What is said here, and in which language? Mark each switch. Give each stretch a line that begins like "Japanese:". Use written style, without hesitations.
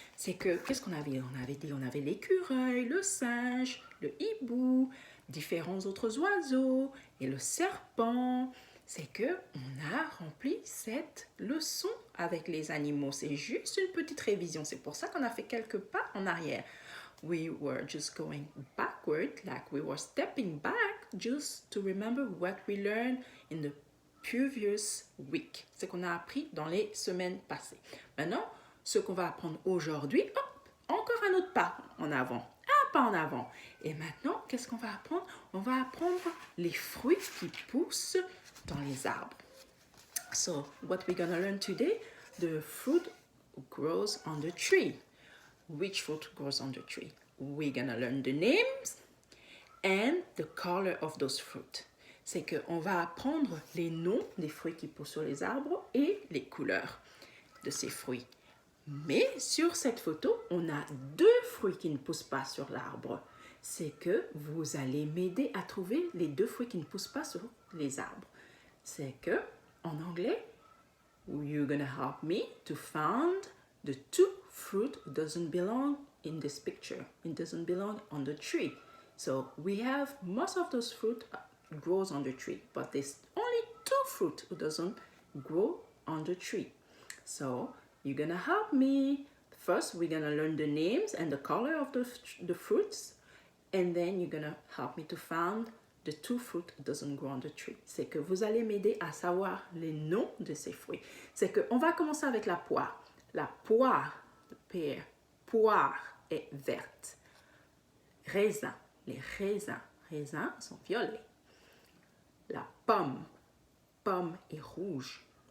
French: C'est que, qu'est-ce qu'on avait? On avait l'écureuil, le singe, le hibou, différents autres oiseaux et le serpent. C'est que on a rempli cette leçon avec les animaux. C'est juste une petite révision. C'est pour ça qu'on a fait quelques pas en arrière.
English: We were just going backward, like we were stepping back, just to remember what we learned in the previous week.
French: C'est qu'on a appris dans les semaines passées. Maintenant, ce qu'on va apprendre aujourd'hui, hop, encore un autre pas en avant. Un pas en avant. Et maintenant, qu'est-ce qu'on va apprendre? On va apprendre les fruits qui poussent dans les arbres.
English: So, what we're going to learn today, the fruit grows on the tree. Which fruit grows on the tree? We're going to learn the names and the color of those fruit.
French: C'est qu'on va apprendre les noms des fruits qui poussent sur les arbres et les couleurs de ces fruits. Mais sur cette photo, on a 2 fruits qui ne poussent pas sur l'arbre. C'est que vous allez m'aider à trouver les 2 fruits qui ne poussent pas sur les arbres. C'est que, en anglais,
English: you're gonna help me to find the 2 fruit doesn't belong in this picture. It doesn't belong on the tree. So we have most of those fruit grows on the tree, but there's only 2 fruit who doesn't grow on the tree. So you're gonna help me. First, we're gonna learn the names and the color of the fruits, and then you're gonna help me to find the 2 fruit doesn't grow on the tree.
French: C'est que vous allez m'aider à savoir les noms de ces fruits. C'est que on va commencer avec la poire. La poire, pear, poire est verte. Raisin, les raisins sont violets. La pomme est rouge.